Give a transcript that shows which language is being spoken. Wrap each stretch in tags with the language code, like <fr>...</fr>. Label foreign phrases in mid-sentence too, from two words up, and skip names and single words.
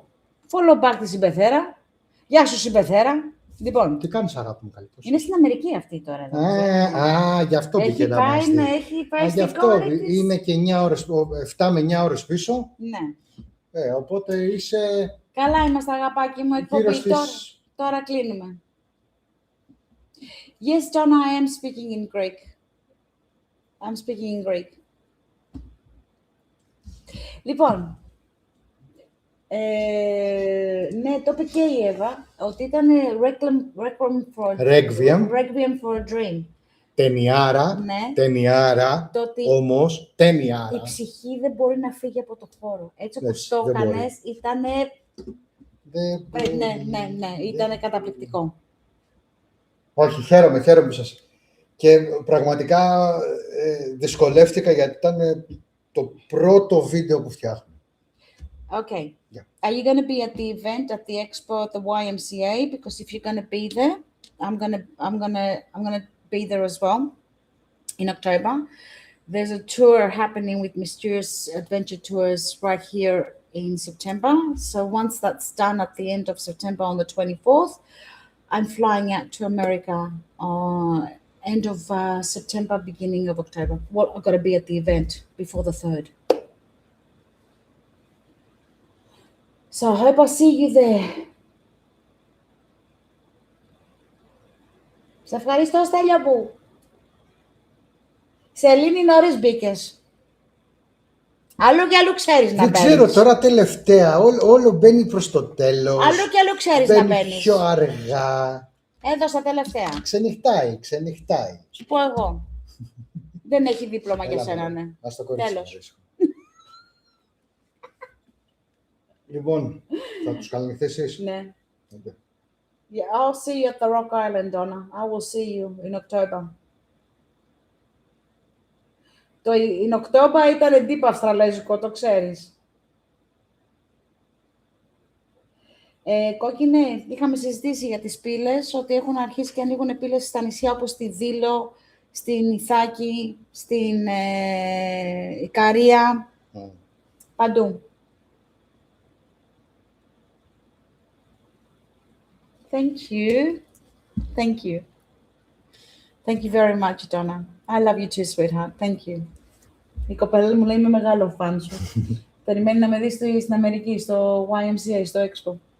<en>Follow back</en> <el>τη συμπεθέρα. Γεια σου, συμπεθέρα. Λοιπόν, Τι κάνεις, αγάπη μου, καλή. είναι στην Αμερική αυτή τώρα. Γι' αυτό Έχει πήγε να πάει, μας ναι, δει. έχει πάει Γι' στην αυτό κόρη της. είναι και 9 ώρες, 7 με 9 ώρες πίσω. Ναι. Οπότε είσαι Καλά είμαστε, αγαπάκι μου, γύρω εκπομπή. στις... Τώρα κλείνουμε.</el> <en>Yes, John, I am speaking in Greek. I'm speaking in Greek.</en> <el>Λοιπόν, ναι, το είπε και η Εύα, ότι ήταν Requiem for a Dream. Ταινιάρα, Ναι. τενιάρα, Το ότι όμως ταινιάρα. η ψυχή δεν μπορεί να φύγει από το χώρο. Έτσι όπως Έτσι, το δεν μπορεί. έκανες, ήτανε... Ναι, ήτανε καταπληκτικό. Όχι, χαίρομαι που σας... Και πραγματικά δυσκολεύτηκα γιατί ήταν το πρώτο βίντεο που φτιάχνω.</el> <en>Okay. Yeah. Are you going to be at the event at the expo at the YMCA? Because if you're going to be there, I'm gonna be there as well in October. There's a tour happening with Mysterious Adventure Tours right here in September. So once that's done at the end of September on the 24th, I'm flying out to America end of September, beginning of October. Well, I've got to be at the event before the 3rd. So I hope I'll see you there.</en> <el>Σε ευχαριστώ, Στέλιο μου. Σελήνη, νωρίς μπήκες. Αλλού και αλλού ξέρεις να Δεν μπαίνεις. ξέρω, τώρα τελευταία, όλο μπαίνει προς το τέλος. Αλλού και αλλού ξέρεις να Μπαίνει μπαίνεις. πιο αργά. Έδωσα τελευταία. Ξενυχτάει. Σου πω εγώ. Δεν έχει δίπλωμα για Έλα, σένα, μωρέ. ναι. Ας το κορίτσι Τέλος. να βρίσκω. Λοιπόν, θα τους καληνυχθήσεις. Ναι.</el> <en>Okay. Yeah, I'll see you at the Rock Island, Donna. I will see you in October.</en> <el>Το</el> <en>in October</en> <el>ήταν deep αυστραλέζικο, το ξέρεις. Κόκκινε, είχαμε συζητήσει για τις πύλες, ότι έχουν αρχίσει και ανοίγουν πύλες στα νησιά όπως στη Δήλο, στην Ιθάκη, στην Ικαρία, παντού.</el> <en>Thank you. Thank you. Thank you very much, Donna. I love you too, sweetheart. Thank you.</en> <el>Η κοπέλα μου λέει είμαι μεγάλο φαν σου. Περιμένει να με δει στην Αμερική, στο YMCA, στο Expo.</el>